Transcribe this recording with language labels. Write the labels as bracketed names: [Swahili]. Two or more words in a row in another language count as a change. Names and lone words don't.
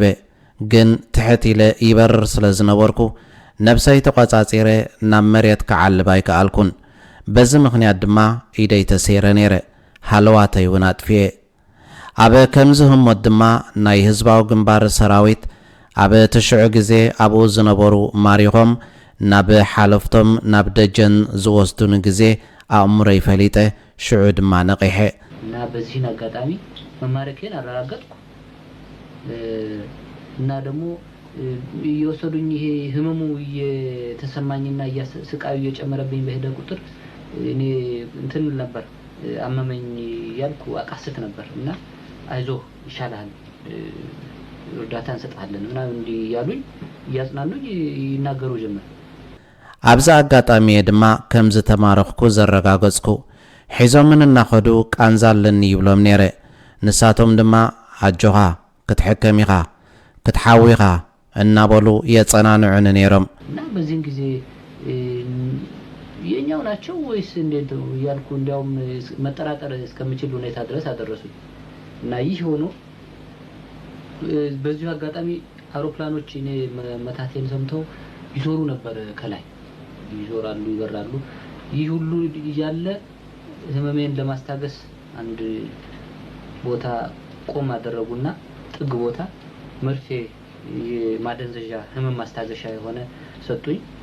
[Tigrinya] ግን ትሕቲለ ይበርር ስለ ዝነበርኩ ነብሰይ ተቆጻጺረ ናብ መሬት ክዓልብ ኣይከኣልኩን። በዚ ምኽንያት ድማ ኢደይ ተሰይረ ነይረ፣ ሃለዋተይ እውን ኣጥፍየ። ኣብ ከምዚ ህሞት ድማ ናይ ህዝባዊ ግንባር ሰራዊት ኣብ ትሽዑ ግዜ ኣብኡ ዝነበሩ ማሪኾም ናብ ሓለፍቶም ናብ ደጀን ዝወስዱን ግዜ ኣእምሮ ይፈሊጠ ሽዑ ድማ ነቂሐ [Amharic] እና በዚህን አጋጣሚ መማረኬን አረጋገጥኩ እና ደግሞ እየወሰዱኝ ይሄ ህመሙ እየተሰማኝና ስቃዩ እየጨመረብኝ በሄደ ቁጥር እኔ እንትን ነበር አመመኝ ያልኩ አቃስት ነበር እና አይዞህ ይሻላል እርዳታ እንሰጣለን እና እንዲ ያሉኝ ያጽናኑኝ ይናገሩ ጀመር። [Tigrinya] ኣብዚ አጋጣሚ ድማ ከምዝ ተማረኽኩ ዘረጋገጽኩ ሒዞምን እናኸዱ ቃንዛለኒ ይብሎም ነይረ። ንሳቶም ድማ ኣጆኻ ክትሕከም ኢኻ ክትሓዊኻ እናበሉ የጸናንዑን ነይሮም [Amharic] እና በዚህን ጊዜ የኛው ናቸው ወይስ እንዴት ያልኩ እንዲያውም መጠራጠር እስከምችል ሁኔታ ድረስ አደረሱኝ እና ይህ ሆኖ በዚሁ አጋጣሚ አውሮፕላኖች እኔ መታቴን ሰምተው ይዞሩ ነበር። ከላይ ይዞራሉ ይበራሉ። ይህ ሁሉ ያለ ህመሜን ለማስታገስ አንድ ቦታ ቆም አደረጉና ጥግ ቦታ መርፌ የማደንዘዣ ህመም ማስታገሻ የሆነ ሰጡኝ።